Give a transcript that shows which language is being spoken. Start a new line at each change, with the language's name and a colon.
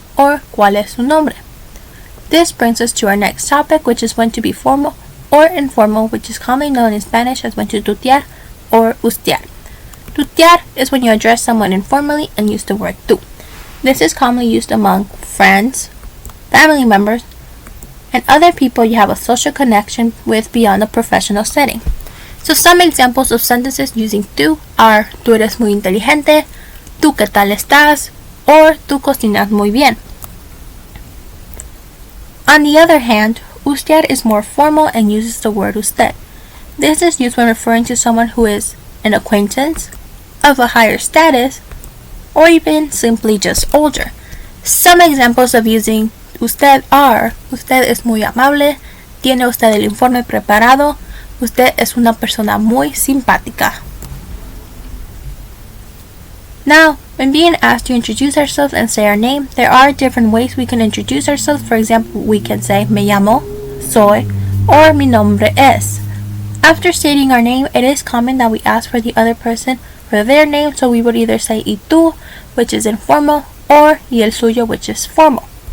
English: Or
Spanish: ¿Cuál es su nombre?
English: This brings us to our next topic, which is when to be formal or informal, which is commonly known in Spanish as when to tutear or Usted. Tutear is when you address someone informally and use the word tú. This is commonly used among friends, family members, and other people you have a social connection with beyond a professional setting. So some examples of sentences using tú are
Spanish: tú eres muy inteligente, tú qué tal estás,
English: or
Spanish: tú cocinas muy bien.
English: On the other hand, Usted is more formal and uses the word usted. This is used when referring to someone who is an acquaintance, of a higher status, or even simply just older. Some examples of using usted are:
Spanish: usted es muy amable, tiene usted el informe preparado, usted es una persona muy simpática.
English: Now, when being asked to introduce ourselves and say our name, there are different ways we can introduce ourselves. For example, we can say
Spanish: me llamo,
English: soy, or
Spanish: mi nombre es.
English: After stating our name, it is common that we ask for the other person for their name, so we would either say
Spanish: y tú,
English: which is informal, or
Spanish: y el suyo,
English: which is formal.